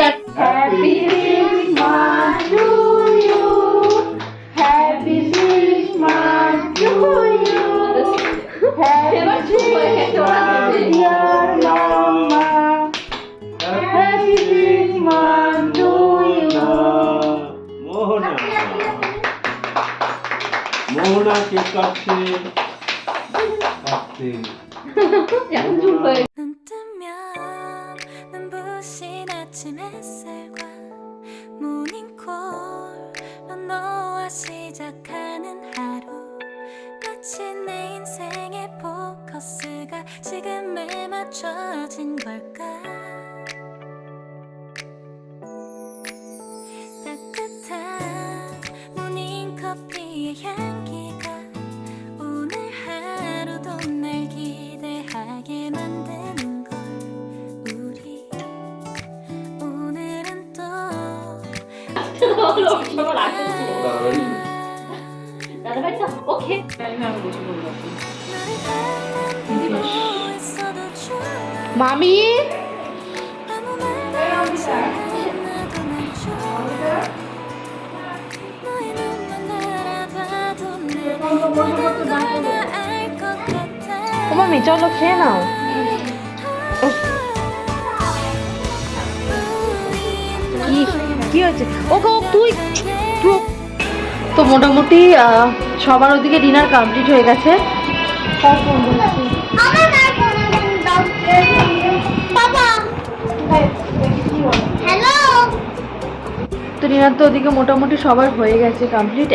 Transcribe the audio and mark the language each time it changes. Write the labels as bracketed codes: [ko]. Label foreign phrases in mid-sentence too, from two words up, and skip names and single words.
[en] Happy Christmas to you, happy Christmas to you, happy Christmas dear mama, happy Christmas to you. [bn] মোহনা মোহনা কেক কাটছে কাটছে এখন চুপ হয়ে [ko] 눈 뜨면 눈부신 아침 햇살과 모닝콜로 너와 시작하는 하루, 마치 내 인생의 포커스가 지금에 맞춰진 걸까. 따뜻한 모닝커피의 향기가 오늘 하루도 날 기대하게 만드는 걸. 우리 오늘은 또 [bn] দাদা ভাই ওকে [ko] 너를 바라보고 있어도 좋아. [bn] মামি [ko] 아무 말도 하지 않아도 난 좋아. 너의 눈만 바라봐도 내 모든 걸 다 알 것 같아. [bn] ও মামি চলো খেয়ে নাও। কি কি হয়েছে? ওকে তুই তো মোটামুটি সবার ওদিকে [en] dinner complete [bn] হয়ে গেছে। তো ডিনার তো ওদিকে মোটামুটি সবার হয়ে গেছে কমপ্লিট।